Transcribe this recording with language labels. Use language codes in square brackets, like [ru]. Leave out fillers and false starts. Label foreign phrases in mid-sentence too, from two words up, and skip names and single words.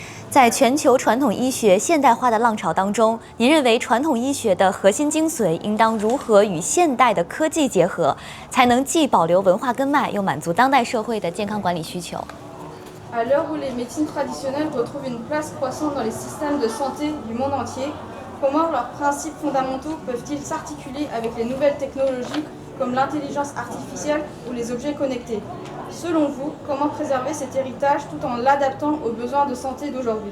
[zh] 在全球传统医学现代化的浪潮当中，您认为传统医学的核心精髓应当如何与现代的科技结合，才能既保留文化根脉，又满足当代社会的健康管理需求？ [fr] À l'heure où les médecines traditionnelles retrouvent une place croissante dans les systèmes de santé du monde entier, comment leurs principes fondamentaux peuvent-ils s'articuler avec les nouvelles technologies comme l'intelligence artificielle ou les objets connectés? Selon vous, comment préserver cet héritage tout en l'adaptant aux besoins de santé d'aujourd'hui?